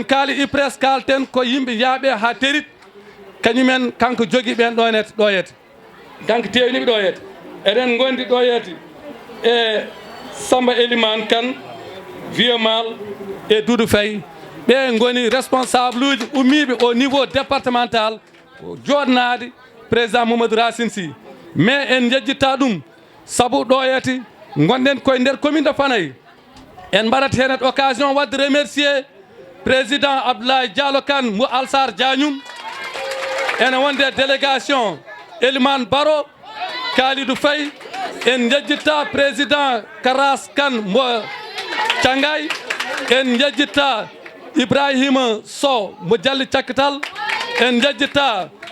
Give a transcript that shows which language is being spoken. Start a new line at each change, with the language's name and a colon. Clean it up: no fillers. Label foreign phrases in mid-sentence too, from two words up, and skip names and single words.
Fula: kaali IPRES kalten ko yimɓe yaaɓe ha terit kañumen kanko jogui ɓen ɗo yete kanko tewniɓe ɗo yete eɗen gondi ɗo yeeti e Samba Elimane Kane Vieux Mal e Doudou Faye ɓe goni responsable uji ummiɓe
French: au niveau départemental
Fula: joɗnade président Mamadou Racine Sy mais en jejjitta ɗum saabu ɗo yeeti gonɗen koye nder
French: commune de Fanayi
Fula: en mbaɗat hen occasion wadde remercier président Abdoulaye Diallo Kane mo Alsar Diagnum ene wonde délégation Elimane Baro Kalidou Faye en jejjitta président Karas Kane mo Thiangay en jejjitta Ibrahima Sow mo Jalli Cakkital en jejjitta